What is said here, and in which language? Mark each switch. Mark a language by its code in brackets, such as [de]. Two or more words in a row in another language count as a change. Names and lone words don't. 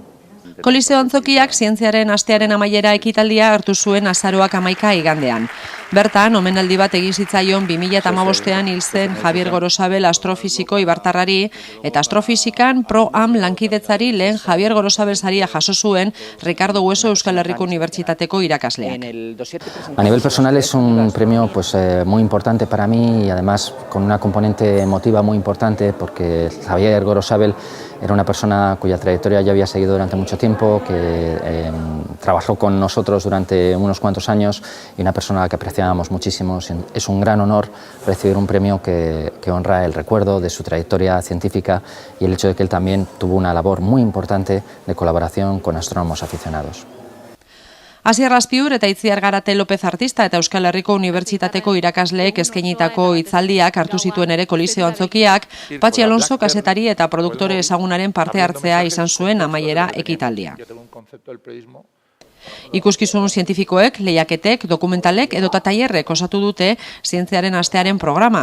[eu] Koliseo Antzokiak zientziaren astearen amaiera ekitaldia hartu zuen azaroak 11 igandean. Bertan, omenaldi bat egin zitzaion 2015ean hil zen Javier Gorosabel astrofisiko ibartarrari eta astrofisikan pro-am lankidetzari lehen Javier Gorosabel saria jaso zuen Ricardo Hueso Euskal Herriko Unibertsitateko irakasleak. [es] A nivel personal es un premio muy importante para mí y además con una componente emotiva muy importante porque Javier Gorosabel era una persona cuya trayectoria yo había seguido durante mucho tiempo, que trabajó con nosotros durante unos cuantos años y una persona a la que apreciábamos muchísimo. Es un gran honor recibir un premio que honra el recuerdo de su trayectoria científica y el hecho de que él también tuvo una labor muy importante de colaboración con astrónomos aficionados. [eu] Asier Laspiur eta Itziar Garate López artista eta Euskal Herriko Unibertsitateko irakasleek eskainitako hitzaldiak hartu zituen ere Koliseo Antzokiak, Patxi Alonso kazetari eta produktore ezagunaren parte hartzea izan zuen amaiera ekitaldia. Ikuskizun zientifikoek, lehiaketek, dokumentalek edota tailerrek osatu dute zientziaren astearen programa.